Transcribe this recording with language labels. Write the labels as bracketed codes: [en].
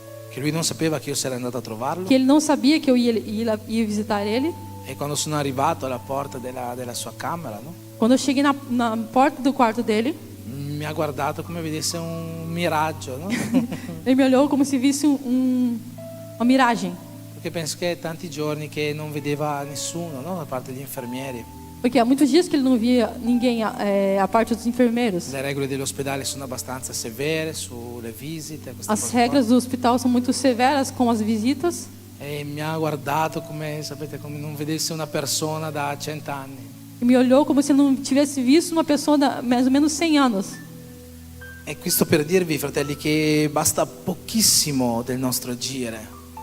[it] Che lui non sapeva che io sarei andato a trovarlo. [pt] que ele não sabia que eu ia visitar ele. [it] E quando sono arrivato alla porta della sua camera, no? [pt] Quando eu cheguei na porta do quarto dele, [it] Mi ha guardato come vedesse un miraggio, no? [pt] ele me olhou como se visse uma miragem. [it] Perché penso che è tanti giorni che non vedeva nessuno, no? Da parte degli infermieri. [pt] Porque há muitos dias que ele não via ninguém a parte dos enfermeiros. [it] Le regole dell'ospedale sono abbastanza severe sulle visite. Queste [pt] As [it] cose qua. [pt] regras do hospital são muito severas com as visitas. [it] E mi ha guardato come, sapete, come non vedesse una persona da 100 anni. [pt] E me olhou como se não tivesse visto uma pessoa de mais ou menos 100 anos. [it] E questo per dirvi, fratelli, che basta pochissimo del nostro agire